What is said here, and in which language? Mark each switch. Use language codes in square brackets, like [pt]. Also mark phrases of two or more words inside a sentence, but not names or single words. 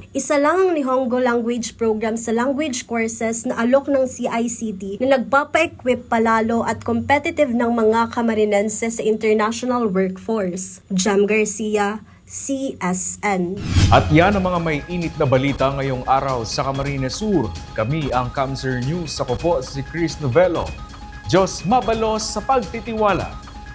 [tl] Isa lang ang Nihongo [en] language program [tl] sa [en] language courses [tl] na alok ng CICT na nagpapa-equip palalo at competitive ng mga Camarinense sa [en] international workforce. [tl] Jem Garcia, CSN. At yan ang mga may init na balita ngayong araw sa Camarines Sur. Kami ang Camsur News. Ako po si Chris Novello. [bik] Diyos mabalos sa pagtitiwala.